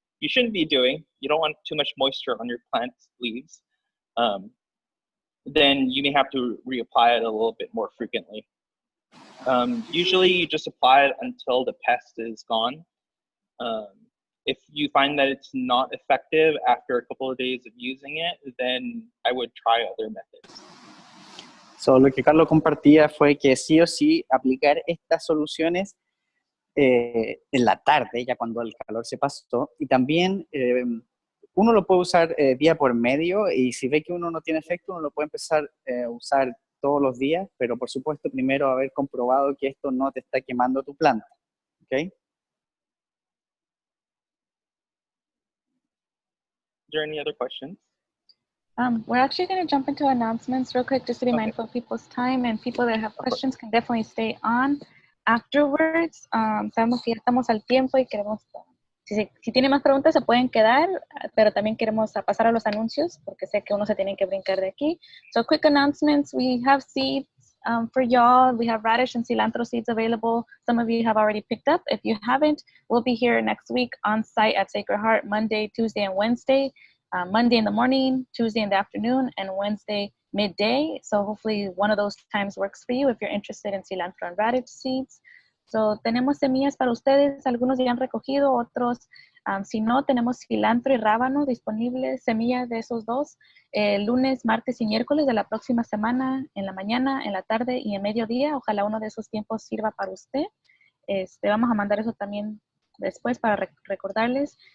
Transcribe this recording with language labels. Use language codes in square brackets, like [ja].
[en] you shouldn't be doing, you don't want too much moisture on your plant leaves, then you may have to reapply it a little bit more frequently. Usually you just apply it until the pest is gone. If you find that it's not effective after a couple of days of using it, then I would try other methods. [es] So, lo que Carlos compartía fue que sí o sí aplicar estas soluciones en la tarde, ya cuando el calor se pasó, y también uno lo puede usar día por medio, y si ve que uno no tiene efecto, uno lo puede empezar a usar todos los días, pero por supuesto primero haber comprobado que esto no te está quemando tu planta, ¿ok? [en] Is there any other questions? We're actually going to jump into announcements real quick, just to be mindful of people's time, and people that have questions can definitely stay on afterwards. [es] Sabemos que ya estamos al tiempo y queremos, si tienen más preguntas se pueden quedar, pero también queremos pasar a los anuncios, porque sé que uno se tiene que brincar de aquí. [en] So quick announcements, we have seeds for y'all. We have radish and cilantro seeds available. Some of you have already picked up. If you haven't, we'll be here next week on site at Sacred Heart, Monday, Tuesday, and Wednesday. Monday in the morning, Tuesday in the afternoon, and Wednesday midday. So hopefully one of those times works for you if you're interested in cilantro and radish seeds. [es] So tenemos semillas para ustedes, algunos ya han recogido, otros si no, tenemos cilantro y rábano disponibles, semillas de esos dos, lunes, martes y miércoles de la próxima semana, en la mañana, en la tarde y en mediodía. Ojalá uno de esos tiempos sirva para usted. Vamos a mandar eso también después para recordarles.